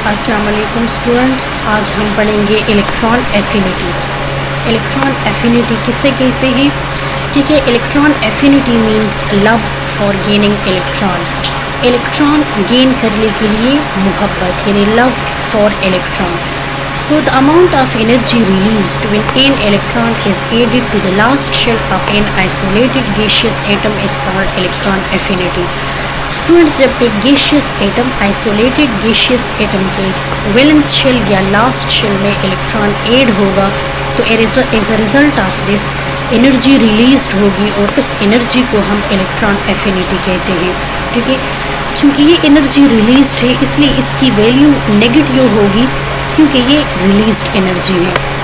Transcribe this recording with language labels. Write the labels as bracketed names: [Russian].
[Hindi] अस्सलाम वालेकुम स्टूडेंट्स, आज हम पढ़ेंगे इलेक्ट्रॉन एफिनिटी। इलेक्ट्रॉन एफिनिटी किसे कहते हैं? ठीक है, electron affinity [English] means love for gaining [Hindi] electron. Electron gain करने के लिए मोहब्बत यानी love for electron. [English] So the amount of energy released when an electron is added to the last shell of an isolated gaseous atom is called electron affinity. [Hindi] Students, जब एक gaseous atom isolated gaseous atom के valence shell या last shell में electron add होगा तो [English] as a result of this [Hindi] energy released होगी और उस एनर्जी को हम इलेक्ट्रॉन एफिनिटी कहते हैं। ठीक है, चूँकि ये एनर्जी रिलीज्ड है इसलिए इसकी वैल्यू नेगेटिव होगी क्योंकि ये रिलीज्ड एनर्जी है।